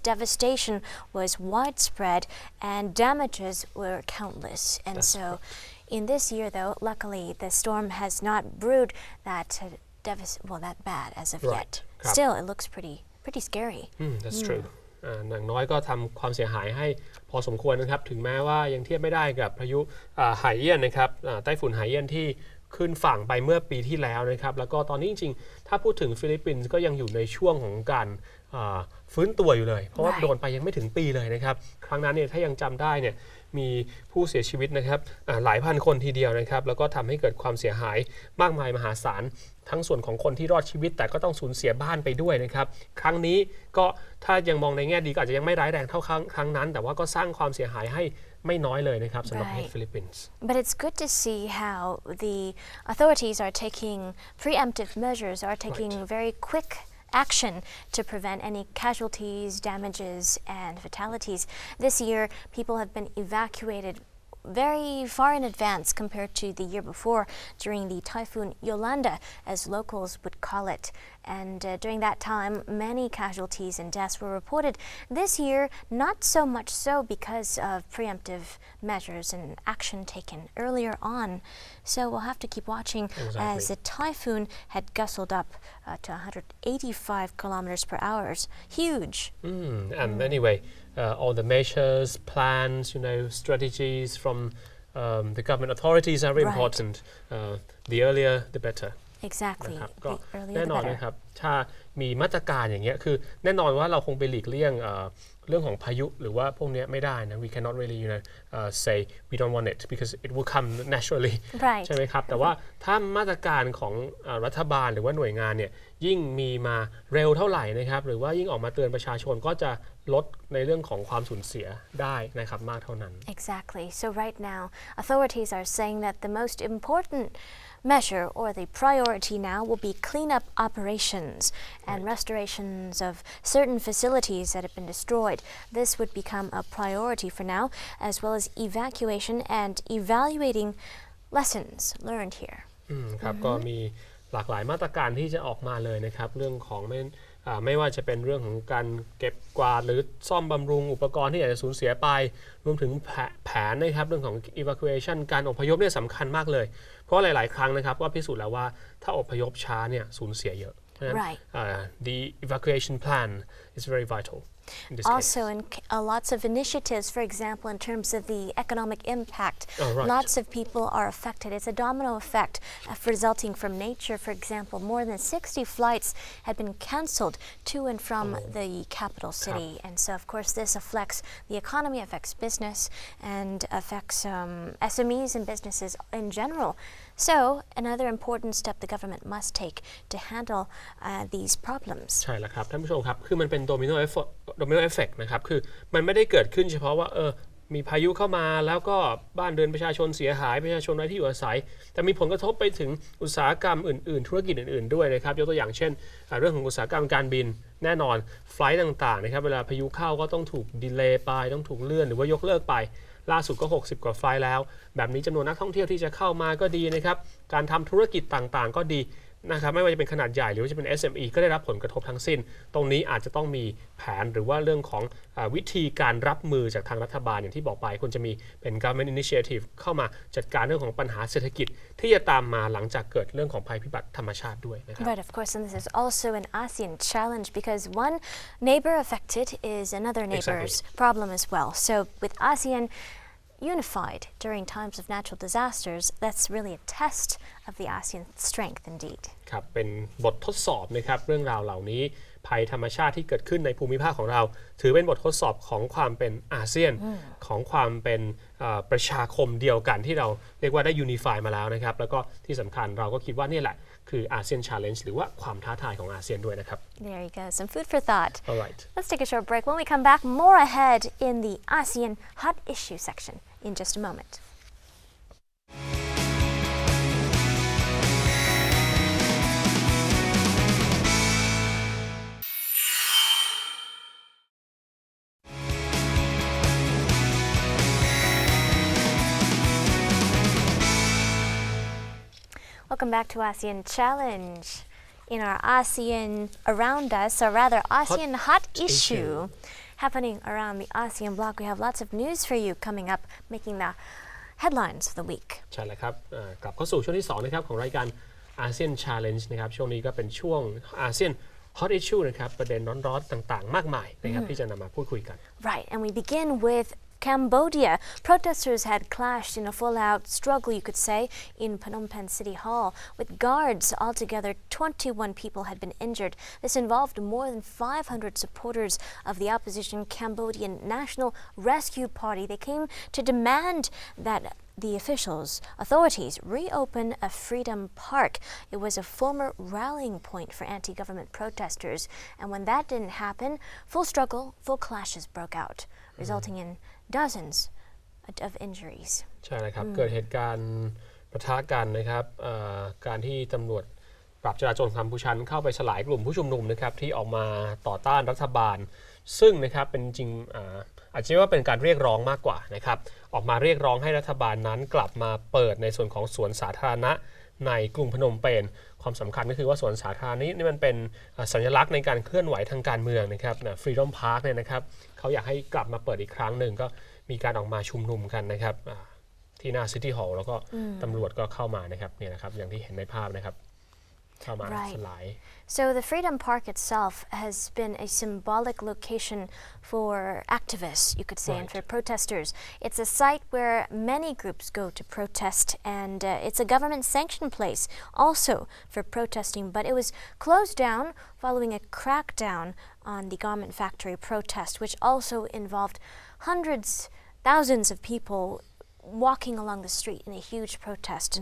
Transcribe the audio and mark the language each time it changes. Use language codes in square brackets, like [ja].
[en] Devastation was widespread and damages were countless. And so in this year though, luckily the storm has not brewed that bad as of yet. Still, it looks pretty scary. That's true. [th] อย่างน้อยก็ทำความเสียหายให้พอสมควรนะครับถึงแม้ว่ายังเทียบไม่ได้กับพายุไหเอี้ยนนะครับไต้ฝุ่นไหเอี้ยนที่ขึ้นฝั่งไปเมื่อปีที่แล้วนะครับแล้วก็ตอนนี้จริงๆถ้าพูดถึงฟิลิปปินส์ก็ยังอยู่ในช่วงของการ ฟื้นตัวอยู่เลยเพราะว่าโดนไปยังไม่ถึงปีเลยนะครับครั้งนั้นเนี่ยถ้ายังจำได้เนี่ยมีผู้เสียชีวิตนะครับหลายพันคนทีเดียวนะครับแล้วก็ทำให้เกิดความเสียหายมากมายมหาศาลทั้งส่วนของคนที่รอดชีวิตแต่ก็ต้องสูญเสียบ้านไปด้วยนะครับครั้งนี้ก็ถ้ายังมองในแง่ดีก็อาจจะยังไม่ร้ายแรงเท่าครั้งนั้นแต่ว่าก็สร้างความเสียหายให้ไม่น้อยเลยนะครับสำหรับประเทศฟิลิปปินส์ [en] But it's good to see how the authorities are taking preemptive measures, are taking very quick action to prevent any casualties, damages, and fatalities. This year, people have been evacuated very far in advance compared to the year before during the typhoon Yolanda, as locals would call it. And during that time, many casualties and deaths were reported. This year, not so much so because of preemptive measures and action taken earlier on. So we'll have to keep watching as the typhoon had gustled up to 185 kilometers per hour. Huge. And anyway, all the measures, plans, strategies from the government authorities are very important. The earlier, the better. Exactly. [th] ก็ [en] The earlier [th] แน่ [en] the [th] นอน [en] better. [th] นะครับถ้ามีมาตรการอย่างเงี้ยคือแน่นอนว่าเราคงไปหลีกเลี่ยงเรื่องของพายุหรือว่าพวกนี้ไม่ได้นะ [en] we cannot really say we don't want it because it will come naturally [th] ใช่ไหมครับแต่ว่าถ้ามาตรการของรัฐบาลหรือว่าหน่วยงานเนี่ยยิ่งมีมาเร็วเท่าไหร่นะครับหรือว่ายิ่งออกมาเตือนประชาชนก็จะลดในเรื่องของความสูญเสียได้นะครับมากเท่านั้น [en] Exactly. So right now, authorities are saying that the most important measure or the priority now will be cleanup operations and restorations of certain facilities that have been destroyed. This would become a priority for now, as well as evacuation and evaluating lessons learned here. [th] ครับก็มีหลากหลายมาตรการที่จะออกมาเลยนะครับเรื่องของไม่ว่าจะเป็นเรื่องของการเก็บกวาดหรือซ่อมบำรุงอุปกรณ์ที่อาจจะสูญเสียไปรวมถึงแผนนะครับเรื่องของ evacuation การอพยพเนี่ยสำคัญมากเลยเพราะหลายๆครั้งนะครับก็พิสูจน์แล้วว่าถ้าอพยพช้าเนี่ยสูญเสียเยอะเพราะฉะนั้น [en] the evacuation plan is very vital Also, in lots of initiatives, for example, in terms of the economic impact, lots of people are affected. It's a domino effect resulting from nature. For example, more than 60 flights had been cancelled to and from the capital city. And so, of course, this affects the economy, affects business, and affects SMEs and businesses in general. So, another important step the government must take to handle these problems. [th] ใช่แล้วครับท่านผู้ชมครับคือมันเป็นโดมิโนเอฟเฟกต์นะครับคือมันไม่ได้เกิดขึ้นเฉพาะว่ามีพายุเข้ามาแล้วก็บ้านเรือนประชาชนเสียหายประชาชนไร้ที่อยู่อาศัยแต่มีผลกระทบไปถึงอุตสาหกรรมอื่นๆธุรกิจอื่นๆด้วยนะครับยกตัวอย่างเช่นเรื่องของอุตสาหกรรมการบินแน่นอนไฟล์ต่างๆนะครับเวลาพายุเข้าก็ต้องถูกดีเลย์ไปต้องถูกเลื่อนหรือว่ายกเลิกไป ล่าสุดก็60กว่าไฟล์แล้วแบบนี้จำนวนนักท่องเที่ยวที่จะเข้ามาก็ดีนะครับการทำธุรกิจต่างๆก็ดีนะครับไม่ว่าจะเป็นขนาดใหญ่หรือว่าจะเป็น SME ก็ได้รับผลกระทบทั้งสิ้นตรงนี้อาจจะต้องมีแผนหรือว่าเรื่องของวิธีการรับมือจากทางรัฐบาลอย่างที่บอกไปควรจะมีเป็น government initiative เข้ามาจัดการเรื่องของปัญหาเศรษฐกิจที่จะตามมาหลังจากเกิดเรื่องของภัยพิบัติธรรมชาติด้วยนะครับ [en] Right, of course, and this is also an ASEAN challenge because one neighbor affected is another neighbor's problem as well. So with ASEAN unified during times of natural disasters, that's really a test of the ASEAN strength indeed. [th] ครับเป็นบททดสอบนะครับเรื่องราวเหล่านี้ภัยธรรมชาติที่เกิดขึ้นในภูมิภาคของเราถือเป็นบททดสอบของความเป็นอาเซียนของความเป็นประชาคมเดียวกันที่เราเรียกว่าได้ยูนิฟายมาแล้วนะครับแล้วก็ที่สำคัญเราก็คิดว่านี่แหละคืออาเซียน challenge หรือว่าความท้าทายของอาเซียนด้วยนะครับ [en] There you go, some food for thought. All right. Let's take a short break. When we come back, more ahead in the ASEAN hot issue section in just a moment. Welcome back to ASEAN Challenge. In our ASEAN around us, or rather ASEAN hot issue happening around the ASEAN bloc, we have lots of news for you coming up, making the headlines of the week. [th] ใช่แล้วครับกลับเข้าสู่ช่วงที่2นะครับของรายการ ASEAN Challenge นะครับช่วงนี้ก็เป็นช่วง ASEAN hot issue นะครับประเด็นร้อนๆต่างๆมากมายนะครับที่จะนำมาพูดคุยกัน [en] Right, and we begin with Cambodia, protesters had clashed in a full-out struggle, you could say, in Phnom Penh City Hall with guards. Altogether, 21 people had been injured. This involved more than 500 supporters of the opposition Cambodian National Rescue Party. They came to demand that the authorities reopen a freedom park. It was a former rallying point for anti-government protesters. And when that didn't happen, full clashes broke out, resulting in dozens of injuries. [th] ใช่นะครับเกิดเหตุการณ์ปะทะกันนะครับการที่ตำรวจปราบจราจรกัมพูชาเข้าไปสลายกลุ่มผู้ชุมนุมนะครับที่ออกมาต่อต้านรัฐบาลซึ่งนะครับเป็นจริง อาจจะว่าเป็นการเรียกร้องมากกว่านะครับออกมาเรียกร้องให้รัฐบาลนั้นกลับมาเปิดในส่วนของสวนสาธารณะในกรุงพนมเปญความสำคัญก็คือว่าสวนสาธารณะนี้มันเป็นสัญลักษณ์ในการเคลื่อนไหวทางการเมืองนะครับFreedom Park เนี่ยนะครับเขาอยากให้กลับมาเปิดอีกครั้งหนึ่งก็มีการออกมาชุมนุมกันนะครับที่หน้า City Hall แล้วก็ตำรวจก็เข้ามานะครับเนี่ยนะครับอย่างที่เห็นในภาพนะครับเข้ามาสลาย [en] So the Freedom Park itself has been a symbolic location for activists, you could say, and for protesters. It's a site where many groups go to protest, and it's a government-sanctioned place also for protesting, but it was closed down following a crackdown on the garment factory protest, which also involved thousands of people walking along the street in a huge protest.